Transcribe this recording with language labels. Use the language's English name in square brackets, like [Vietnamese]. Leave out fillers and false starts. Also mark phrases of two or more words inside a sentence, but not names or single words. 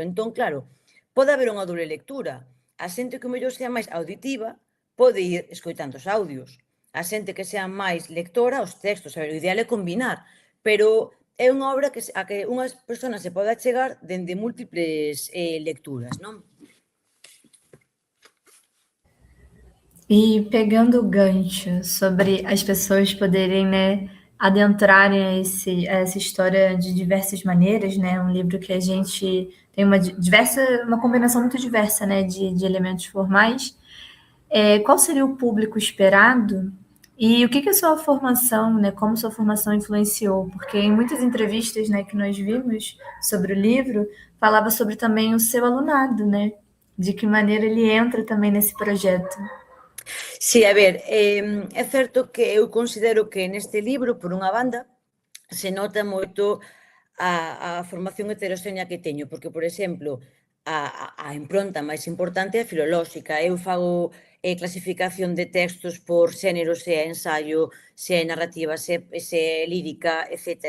[Galician] Entón, claro, pode haber unha doble lectura. A xente que o mellor sea máis auditiva pode ir escoitando os audios. A xente que sea máis lectora, os textos. A ver, o ideal é combinar, pero é unha obra a que unhas persoas se pode achegar dende múltiples lecturas, non? [Portuguese] E pegando o gancho sobre as pessoas poderem, né, adentrarem a essa história de diversas maneiras, né? Um livro que a gente tem uma combinação muito diversa, né, de elementos formais. Qual seria o público esperado? E o que a sua formação, né, como sua formação influenciou? Porque em muitas entrevistas, né, que nós vimos sobre o livro, falava sobre também o seu alunado, né? De que maneira ele entra também nesse projeto. [Galician] Si, a ver, é certo que eu considero que neste libro, por unha banda, se nota moito a formación heteroxénea que teño, porque, por exemplo, a impronta máis importante é filolóxica. Eu fago clasificación de textos por xénero, se é ensaio, se é narrativa, se é lírica, etc.